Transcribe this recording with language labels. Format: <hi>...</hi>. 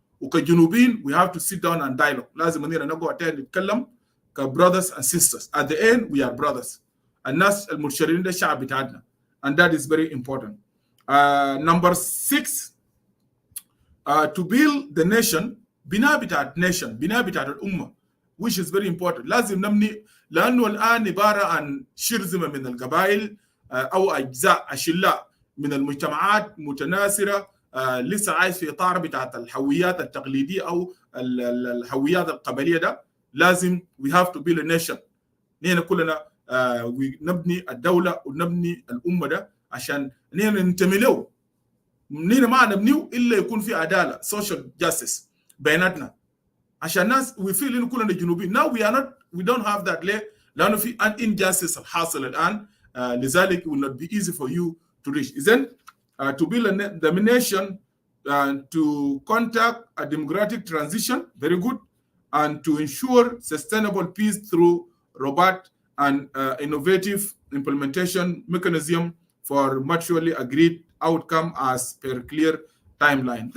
<ar>وكجنوبيين</ar> <en>we have to sit down and dialogue.</en> <ar>لازم اننا نقعد نتكلم كbrothers and sisters.</ar> <en>At the end we are brothers.</en> <ar>الناس المرشدين ده الشعب بتاعنا,</ar> <en>and that is very important. Number 6 to build the nation,</en> <ar>بناء بتاع nation, بناء بتاع الامه,</ar> <en>which is very important.</en> <ar>لازم نبني, لانه الان عباره عن شرذمه من القبائل او اجزاء اشلاء من المجتمعات متناثره لسه عايش في اطار بتاعت الهويات التقليديه او الهويات القبليه ده. لازم</ar> <en>we have to build a nation.</en> <ar>نحن كلنا نبني الدوله ونبني الامه ده عشان نحن ننتمي له. نحن ما نبنيه الا يكون في عداله social justice بيناتنا عشان الناس</ar> <en>we feel</en> <ar>انه كلنا جنوبيين.</ar> <en>Now we don't have that</en> <ar>ليه؟ لانه في injustice الحاصل الان. لذلك</ar> <en>it will not be easy for you to reach. Then to build the nation, to conduct a democratic transition, very good, and to ensure sustainable peace through robust and innovative implementation mechanism for mutually agreed outcome as per clear timeline.</en>